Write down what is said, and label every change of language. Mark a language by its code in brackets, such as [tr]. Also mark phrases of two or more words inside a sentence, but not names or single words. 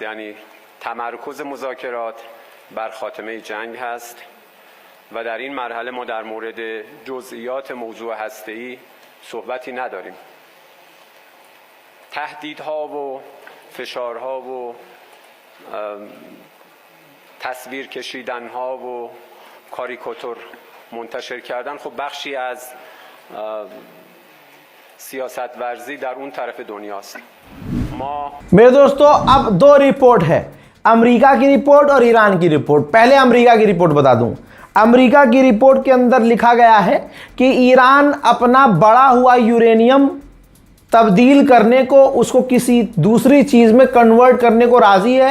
[fa] یعنی تمرکز مذاکرات بر خاتمه جنگ هست و در این مرحله ما در مورد جزئیات موضوع هسته‌ای صحبتی نداریم. تهدیدها و فشارها و تصویر کشیدنها و کاریکاتور منتشر کردن خب بخشی از سیاست ورزی در اون طرف دنیاست. ما [hi] मेरे दोस्तों अब दो रिपोर्ट है, अमेरिका की रिपोर्ट और ईरान की रिपोर्ट। पहले अमेरिका की रिपोर्ट बता दूं। अमेरिका की रिपोर्ट के अंदर लिखा गया है कि ईरान अपना बढ़ा हुआ यूरेनियम तब्दील करने को, उसको किसी दूसरी चीज़ में कन्वर्ट करने को राज़ी है।